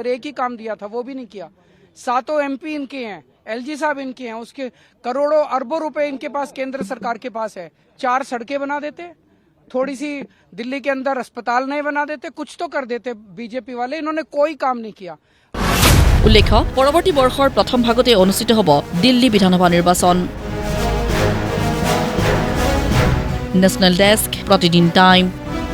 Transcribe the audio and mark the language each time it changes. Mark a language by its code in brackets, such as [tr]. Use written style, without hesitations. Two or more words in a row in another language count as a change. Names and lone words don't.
[hi] एक ही काम दिया था, वो भी नहीं किया। 7 MP इनके हैं, LG साहब इनके हैं, उसके करोड़ों अरबों रुपए इनके पास, केंद्र सरकार के पास है। 4 सड़कें बना देते, थोड़ी सी दिल्ली के अंदर अस्पताल नहीं बना देते, कुछ तो कर देते बीजेपी वाले। इन्होंने कोई काम नहीं किया। [as] উল্লেখ্য, পৰৱৰ্তী বৰ্ষৰ প্ৰথম ভাগতে অনুষ্ঠিত হ'ব দিল্লী বিধানসভা নিৰ্বাচন। নেশ্যনেল ডেস্ক, প্ৰতিদিন টাইম।